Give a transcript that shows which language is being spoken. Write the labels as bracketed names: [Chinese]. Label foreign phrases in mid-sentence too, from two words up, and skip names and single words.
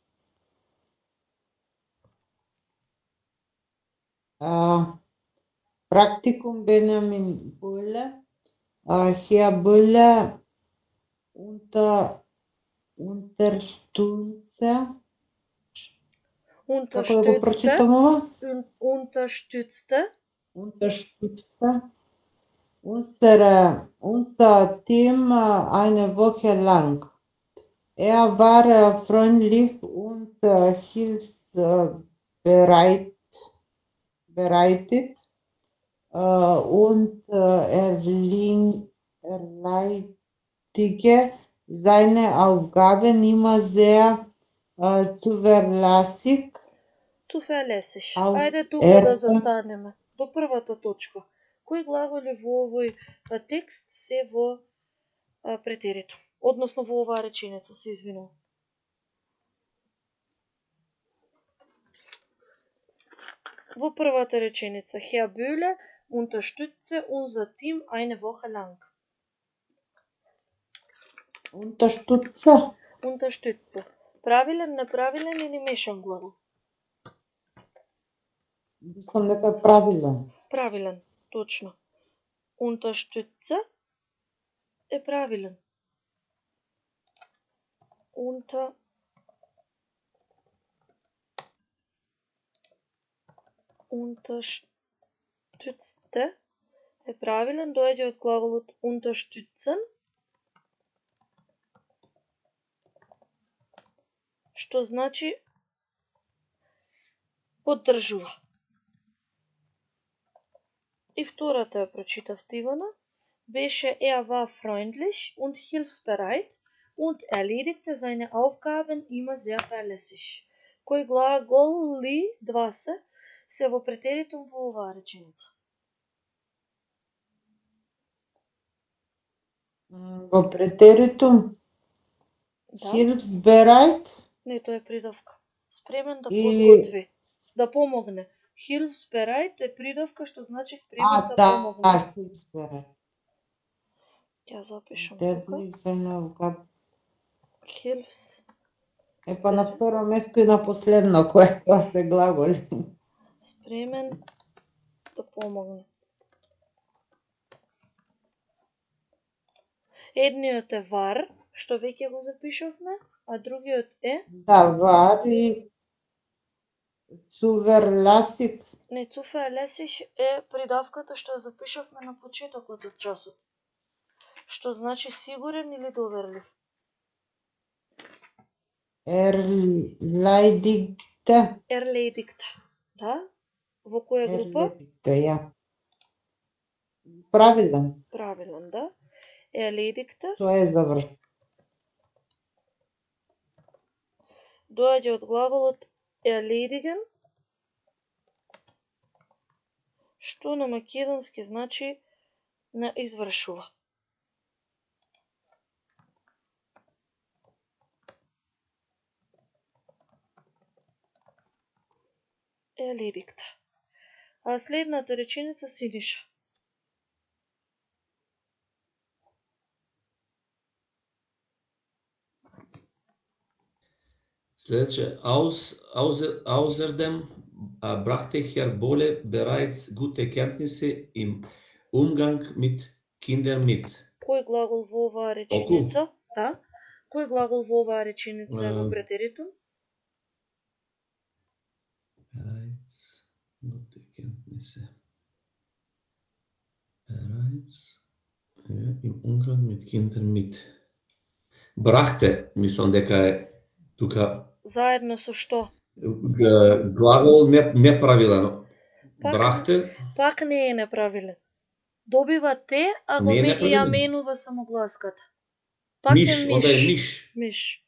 [German] Praktikum Benjamin Böhle. Herr Böhle unterstütze. [Macedonian] Како да го прочитам ова? [German] Unterstützte. Unser Team eine Woche lang. Er war freundlich und hilfsbereit und erledigte seine Aufgaben immer sehr zuverlässig. [Macedonian] Ајде тука да застанеме. До првата точка. Кои глаголи во овој текст се во претеритум? Односно во оваа реченица, се извинувам. Во првата реченица, [German] Herr Böhle unterstütze unser Team eine Woche lang. [Macedonian] Unterstütze. Правилен, неправилен или мешан глагол? Мислам дека е правилен. Правилен, точно. Unterstütze е правилен. Unterstütze. Unterstützte е правилен, доаѓа од глаголот unterstützen, што значи поддржува. И втората ја прочитав Ивана. [German] Беше war freundlich und hilfsbereit und erledigte seine Aufgaben immer sehr verlässlich. [Macedonian] Кој глагол ли два се во претеритум во оваа реченица? Во претеритум Да. Hilfsbereit Не, тоа е придавка. Спремен да И- подготви, да помогне. Hilfsbereit е придавка што значи спремен да помогне. Hilfsbereit. Ја запишам Der тука. [German] hilft seine Aufgabe. [Macedonian] Hilfs Па на второ место и на последно, кое тоа се глаголи. спремен да помогне. Едниот е var, што веќе го запишавме, а другиот е Да, war и zuverlässig. не zuverlässig е придавката што ја запишавме на почетокот од часот. Што значи сигурен или доверлив. Erledigte. Erledigt. Да? Во која група? [German] Erledigte, ja. [Macedonian] Правилен. Правилен, да. Erledigte Тоа е завршено. доаѓа од глаголот erledigen, што на македонски значи на извршува. Erledigt. А следната реченица Синиша. Следваше, [German] außerdem brachte Herr Bolle bereits gute Kenntnisse im Umgang mit Kindern mit. [Macedonian] Кој глагол во оваа реченица? Да. Кој глагол во оваа реченица е во претеритум? [German] Bereits gute Kenntnisse. Bereits im Umgang mit Kindern mit. [Macedonian] Brachte, мислам дека е тука Заедно со што? глагол неправилен. Пак- Брахте, Пак не е неправилен. Добива те, а го Не е ја неправилен. менува самогласката. Пак миш, е онда е миш. миш. Миш.